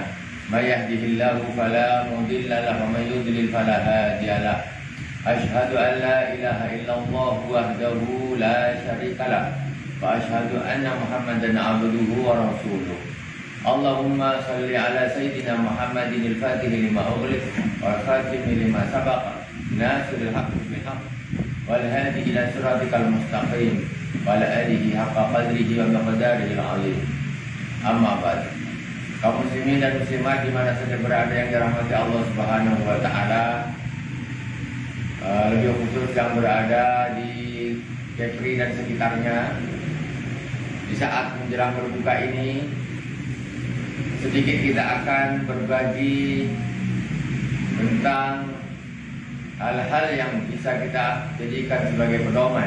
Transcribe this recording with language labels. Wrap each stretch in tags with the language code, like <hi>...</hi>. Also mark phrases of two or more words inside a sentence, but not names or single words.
<ar>من يهده الله فلا مضل له ومن يضلل فلا هادي له. أشهد أن لا إله إلا الله وحده لا شريك له وأشهد أن محمدا عبده ورسوله. اللهم صل على سيدنا محمد الفاتح لما أغلق والخاتم لما سبق ناصر الحق بالحق والهادي إلى صراطك المستقيم وعلى آله حق قدره ومقداره العظيم. أما بعد.</ar> <id>Kaum muslimin dan muslimat di mana saja berada yang dirahmati Allah</id> <ar>سبحانه وتعالى,</ar> <id>lebih khusus yang berada di Kepri dan sekitarnya, di saat menjelang berbuka ini, sedikit kita akan berbagi tentang hal-hal yang bisa kita jadikan sebagai pedoman.</id>